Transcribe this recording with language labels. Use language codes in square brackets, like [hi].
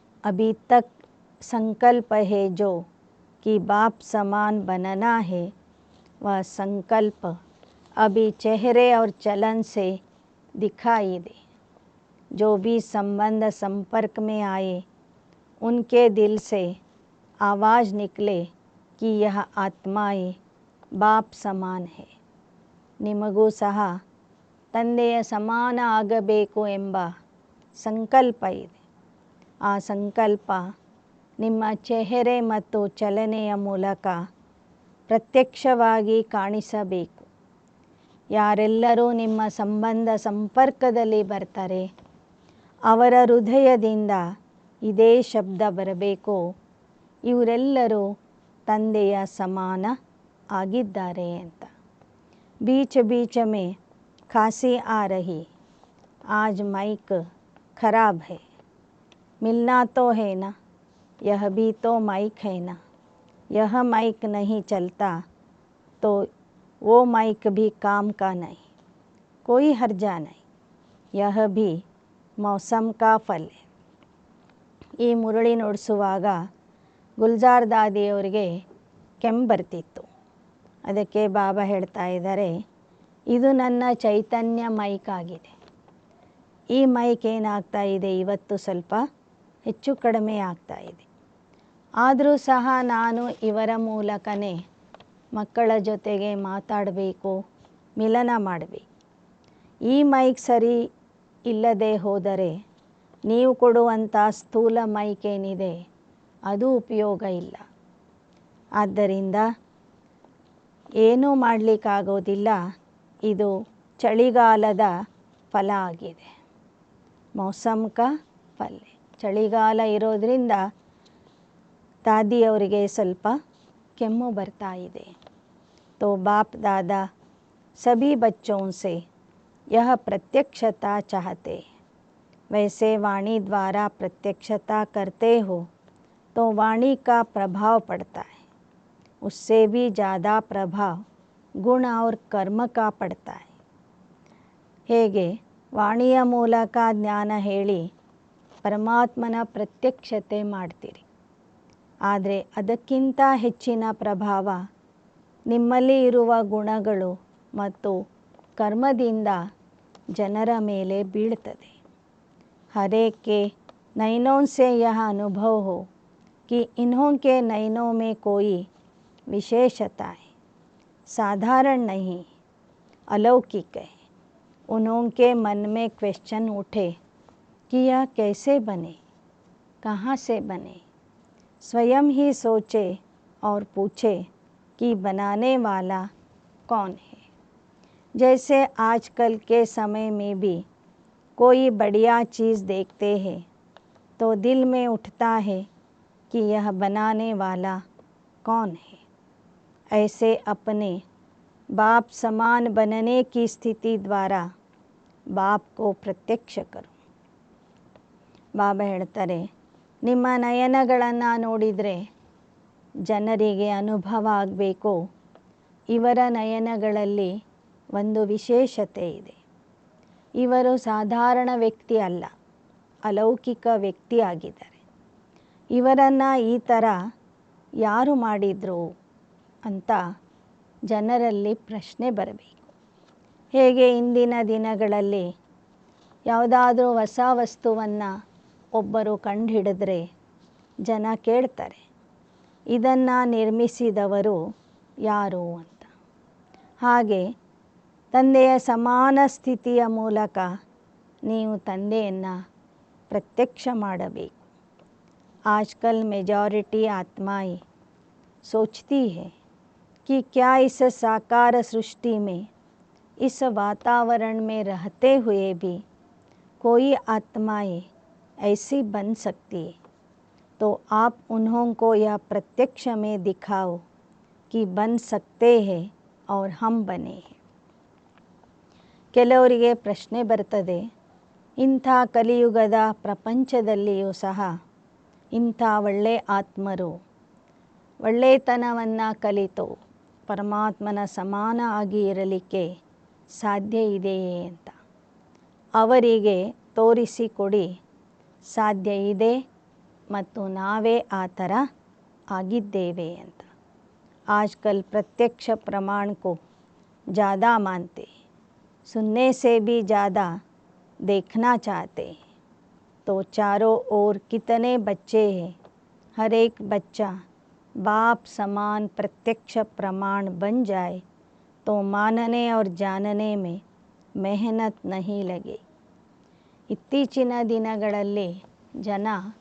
[hi] अभी तक संकल्प है जो कि बाप समान बनना है, वह संकल्प अभी चेहरे और चलन से दिखाई दे. जो भी संबंध संपर्क में आए उनके दिल से आवाज़ निकले कि यह आत्माएं बाप समान है. [kn] ನಿಮಗೂ ಸಹ ತಂದೆಯ ಸಮಾನ ಆಗಬೇಕು ಎಂಬ ಸಂಕಲ್ಪ ಇದೆ. ಆ ಸಂಕಲ್ಪ ನಿಮ್ಮ ಚೆಹರೆ ಮತ್ತು ಚಲನೆಯ ಮೂಲಕ ಪ್ರತ್ಯಕ್ಷವಾಗಿ ಕಾಣಿಸಬೇಕು. ಯಾರೆಲ್ಲರೂ ನಿಮ್ಮ ಸಂಬಂಧ ಸಂಪರ್ಕದಲ್ಲಿ ಬರ್ತಾರೆ ಅವರ ಹೃದಯದಿಂದ ಇದೇ ಶಬ್ದ ಬರಬೇಕು, ಇವರೆಲ್ಲರೂ ತಂದೆಯ ಸಮಾನ ಆಗಿದ್ದಾರೆ ಅಂತ. [hi] बीच बीच में खांसी आ रही, आज माइक खराब है, मिलना तो है ना, यह भी तो माइक है ना, यह माइक नहीं चलता तो वो माइक भी काम का नहीं, कोई हर्जा नहीं, यह भी मौसम का फल है. [kn] ಈ ಮುರಳಿ ನುಡಿಸುವಾಗ ಗುಲ್ಜಾರ್ ದಾದಿಯವರಿಗೆ ಕೆಮ್ಮು ಬರ್ತಿತ್ತು. ಅದಕ್ಕೆ ಬಾಬಾ ಹೇಳ್ತಾ ಇದ್ದಾರೆ, ಇದು ನನ್ನ ಚೈತನ್ಯ ಮೈಕ್ ಆಗಿದೆ. ಈ ಮೈಕ್ ಏನಾಗ್ತಾ ಇದೆ, ಇವತ್ತು ಸ್ವಲ್ಪ ಹೆಚ್ಚು ಕಡಿಮೆ ಆಗ್ತಾ ಇದೆ. ಆದರೂ ಸಹ ನಾನು ಇವರ ಮೂಲಕನೇ ಮಕ್ಕಳ ಜೊತೆಗೆ ಮಾತಾಡಬೇಕು, ಮಿಲನ ಮಾಡಬೇಕು. ಈ ಮೈಕ್ ಸರಿ ಇಲ್ಲದೆ ಹೋದರೆ ನೀವು ಕೊಡುವಂಥ ಸ್ಥೂಲ ಮೈಕ್ ಏನಿದೆ ಅದು ಉಪಯೋಗ ಇಲ್ಲ. ಆದ್ದರಿಂದ ಏನೂ ಮಾಡಲಿಕ್ಕಾಗೋದಿಲ್ಲ. ಇದು ಚಳಿಗಾಲದ ಫಲ ಆಗಿದೆ. [hi] ಮೌಸಮ್ ಕಾ ಫಲ. [kn] ಚಳಿಗಾಲ ಇರೋದರಿಂದ ದಾದಿಯವರಿಗೆ ಸ್ವಲ್ಪ ಕೆಮ್ಮು ಬರ್ತಾ ಇದೆ. [hi] तो बाप दादा सभी बच्चों से यह प्रत्यक्षता चाहते, वैसे वाणी द्वारा प्रत्यक्षता करते हो तो वाणी का प्रभाव पड़ता है, उससे भी ज़्यादा प्रभाव गुण और कर्म का पड़ता है. [kn] ಹೇಗೆ ವಾಣಿಯ ಮೂಲಕ ಜ್ಞಾನ ಹೇಳಿ ಪರಮಾತ್ಮನ ಪ್ರತ್ಯಕ್ಷತೆ ಮಾಡ್ತೀರಿ, ಆದರೆ ಅದಕ್ಕಿಂತ ಹೆಚ್ಚಿನ ಪ್ರಭಾವ ನಿಮ್ಮಲ್ಲಿ ಇರುವ ಗುಣಗಳು ಮತ್ತು ಕರ್ಮದಿಂದ ಜನರ ಮೇಲೆ ಬೀಳ್ತದೆ. [hi] हर एक के नैनों से यह अनुभव हो कि इन्हों के नैनों में कोई विशेषता है, साधारण नहीं, अलौकिक है. उन्हों के मन में क्वेश्चन उठे कि यह कैसे बने, कहाँ से बने. स्वयं ही सोचे और पूछे कि बनाने वाला कौन है. जैसे आजकल के समय में भी कोई बढ़िया चीज़ देखते हैं तो दिल में उठता है कि यह बनाने वाला कौन है. ऐसे अपने बाप समान बनने की स्थिति द्वारा बाप को प्रत्यक्ष करो. [kn] ಬಾಬಾ ಹೇಳ್ತಾರೆ, ನಿಮ್ಮ ನಯನಗಳನ್ನು ನೋಡಿದರೆ ಜನರಿಗೆ ಅನುಭವ ಆಗಬೇಕು, ಇವರ ನಯನಗಳಲ್ಲಿ ಒಂದು ವಿಶೇಷತೆ ಇದೆ. ಇವರು ಸಾಧಾರಣ ವ್ಯಕ್ತಿ ಅಲ್ಲ, ಅಲೌಕಿಕ ವ್ಯಕ್ತಿ ಆಗಿದ್ದಾರೆ. ಇವರನ್ನು ಈ ಥರ ಯಾರು ಮಾಡಿದರು ಅಂತ ಜನರಲ್ಲಿ ಪ್ರಶ್ನೆ ಬರಬೇಕು. ಹೇಗೆ ಇಂದಿನ ದಿನಗಳಲ್ಲಿ ಯಾವುದಾದ್ರೂ ಹೊಸ ವಸ್ತುವನ್ನು ಒಬ್ಬರು ಕಂಡುಹಿಡಿದ್ರೆ ಜನ ಕೇಳ್ತಾರೆ, ಇದನ್ನು ನಿರ್ಮಿಸಿದವರು ಯಾರು ಅಂತ. ಹಾಗೆ ತಂದೆಯ ಸಮಾನ ಸ್ಥಿತಿಯ ಮೂಲಕ ನೀವು ತಂದೆಯನ್ನು ಪ್ರತ್ಯಕ್ಷ ಮಾಡಬೇಕು. [hi] आजकल मेजॉरिटी आत्माएं सोचती है कि क्या इस साकार सृष्टि में, इस वातावरण में रहते हुए भी कोई आत्माएं ऐसी बन सकती है, तो आप उन्हों को यह प्रत्यक्ष में दिखाओ कि बन सकते हैं और हम बने हैं. [kn] ಕೆಲವರಿಗೆ ಪ್ರಶ್ನೆ ಬರ್ತದೆ, ಇಂಥ ಕಲಿಯುಗದ ಪ್ರಪಂಚದಲ್ಲಿಯೂ ಸಹ ಇಂಥ ಒಳ್ಳೆ ಆತ್ಮರು ಒಳ್ಳೆತನವನ್ನು ಕಲಿತು ಪರಮಾತ್ಮನ ಸಮಾನ ಆಗಿ ಇರಲಿಕ್ಕೆ ಸಾಧ್ಯ ಇದೆಯೇ ಅಂತ. ಅವರಿಗೆ ತೋರಿಸಿಕೊಡಿ, ಸಾಧ್ಯ ಇದೆ ಮತ್ತು ನಾವೇ ಆ ಥರ ಆಗಿದ್ದೇವೆ ಅಂತ. [hi] आजकल प्रत्यक्ष प्रमाण को ज़्यादा मानते, सुनने से भी ज़्यादा देखना चाहते. तो चारों ओर कितने बच्चे हैं, हर एक बच्चा बाप समान प्रत्यक्ष प्रमाण बन जाए तो मानने और जानने में मेहनत नहीं लगे. [kn] ಇತ್ತೀಚಿನ ದಿನಗಳಲ್ಲಿ ಜನ